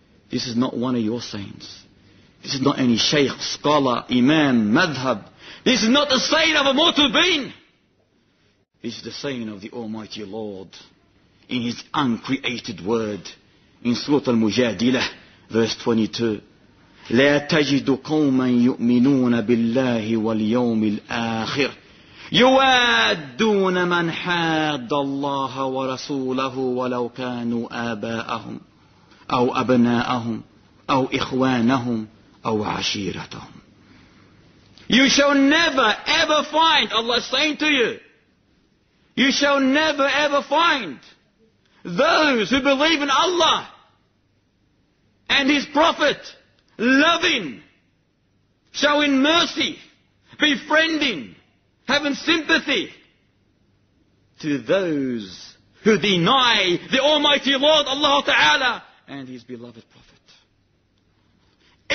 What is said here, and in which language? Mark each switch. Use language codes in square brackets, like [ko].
[en] This is not one of your sayings. This is not any sheikh, scholar, imam, madhab. This is not the saying of a mortal being. This is the saying of the Almighty Lord in His uncreated word in Surah Al-Mujadilah, verse 22. [ar] لا تجد قوما يؤمنون بالله واليوم الآخر يوادون من حاد الله ورسوله ولو كانوا آباءهم أو أبناءهم أو إخوانهم أو عشيرتهم. [en] You shall never ever find, Allah is saying to you, you shall never ever find those who believe in Allah and His Prophet loving, showing mercy, befriending, having sympathy to those who deny the Almighty Lord Allah Ta'ala and His beloved Prophet.